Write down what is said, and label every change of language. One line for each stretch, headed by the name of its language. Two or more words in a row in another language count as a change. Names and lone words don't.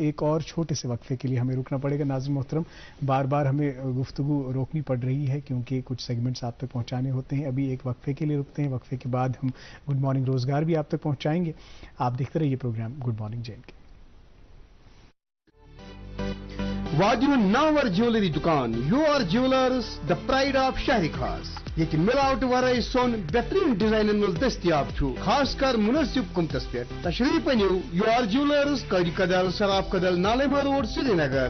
Urdu: ایک اور چھوٹے سے وقفے کے لیے ہمیں رکنا پڑے گا. ناظرین محترم, بار بار ہمیں گفتگو روکنی پڑ رہی ہے کیونکہ کچھ سیگمنٹس آپ تک پہنچانے ہوتے ہیں. ابھی ایک وقفے کے لیے رکتے ہیں, وقفے کے بعد ہم گڈ مارننگ روزگار بھی آپ تک پہنچائیں گے. آپ دیکھتے رہیے پروگرام گڈ مارننگ جے اینڈ کے.
Kashmiri: واجر ناور جیولری دکان
English: You R Jewellers the Pride of Shehar Khas.
Kashmiri: یہ ملاوٹ ورائے سون بہترین ڈیزائن مز دستیاب چھو, خاص کر مناسب قیمتس پہ. تشریف انیو یو آر جیولرز, قاری کدل, سراف کدل, نالما روڈ, سری نگر.